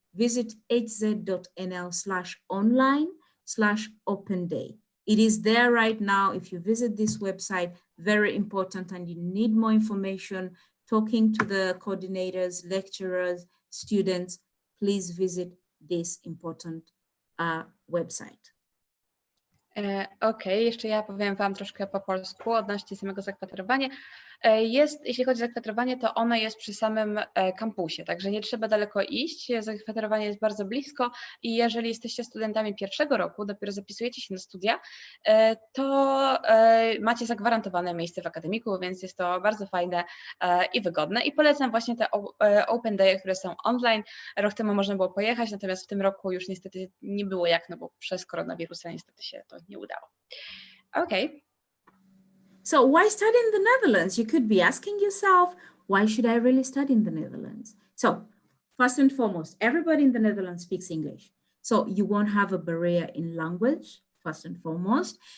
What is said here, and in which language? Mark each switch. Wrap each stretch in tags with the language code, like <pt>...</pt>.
<en>Visit hz.nl/online/open day. It is there right now. If you visit this website, very important, and you need more information, talking to the coordinators, lecturers, students, please visit this important website.</en> <pl>Okej, jeszcze ja powiem Wam troszkę po polsku odnośnie samego zakwaterowania. Jeśli chodzi o zakwaterowanie, to ono jest przy samym kampusie, także nie trzeba daleko iść. Zakwaterowanie jest bardzo blisko i jeżeli jesteście studentami pierwszego roku, dopiero zapisujecie się na studia, to macie zagwarantowane miejsce w akademiku, więc jest to bardzo fajne i wygodne. I polecam właśnie te open day, które są online. Rok temu można było pojechać, natomiast w tym roku już niestety nie było jak, no bo przez koronawirusa niestety się to nie udało.</pl> <en>Okay. So why study in the Netherlands? You could be asking yourself, why should I really study in the Netherlands? So first and foremost, everybody in the Netherlands speaks English. So you won't have a barrier in language, first and foremost.</en>